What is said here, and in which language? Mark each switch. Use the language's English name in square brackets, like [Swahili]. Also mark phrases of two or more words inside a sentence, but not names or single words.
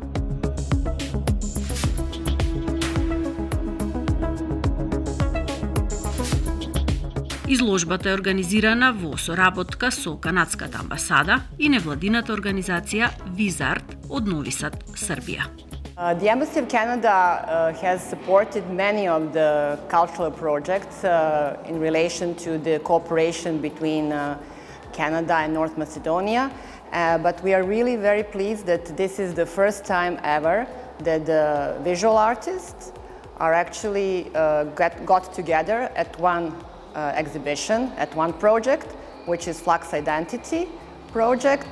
[Macedonian] Изложбата е организирана во соработка со Канадската амбасада и невладината организација Визарт од Нови Сад, Србија. [English] The Embassy of Canada has supported many of the cultural projects in relation to the cooperation between Canada and North Macedonia, but we are really very pleased that this is the first time ever that the visual artists are actually got together at one exhibition, at one project, which is Flux Identity project.